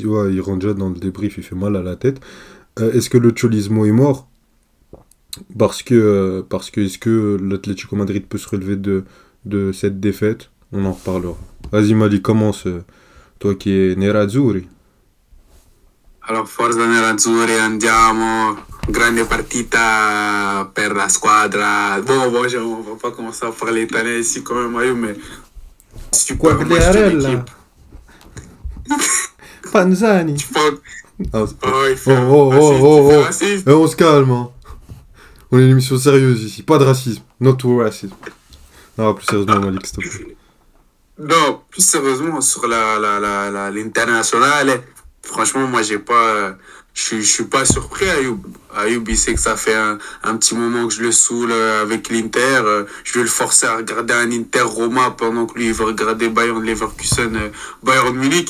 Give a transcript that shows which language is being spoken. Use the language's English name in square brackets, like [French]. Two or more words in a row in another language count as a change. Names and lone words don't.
[French] Ouais, il rentre déjà dans le débrief, il fait mal à la tête. Est-ce que le Cholismo est mort? Parce que est-ce que l'Atlético Madrid peut se relever de cette défaite? On en reparlera. Vas-y Mali, commence. Toi qui es Nerazzurri. Alors, [Italian] Forza Nerazzurri, andiamo. Grande partita per la squadra. [French] Bon, on va pas commencer à parler italien ici quand même, Mario, mais super match de l'équipe. Panzani. Tu parles... Ah, Oh, il oh, fait oh, raciste, oh, il fait oh, raciste. On se calme, hein. On est une émission sérieuse ici. Pas de racisme. [English] Not to [French] racisme. Non, plus sérieusement, Malik, s'il te plaît. Non, plus sérieusement, sur l'internationale, franchement, moi, j'ai pas, je suis pas surpris, Ayoub. Ayoub, il sait que ça fait un petit moment que je le saoule avec l'Inter. Je vais le forcer à regarder un Inter Roma pendant que lui, il veut regarder Bayern Leverkusen, Bayern Munich.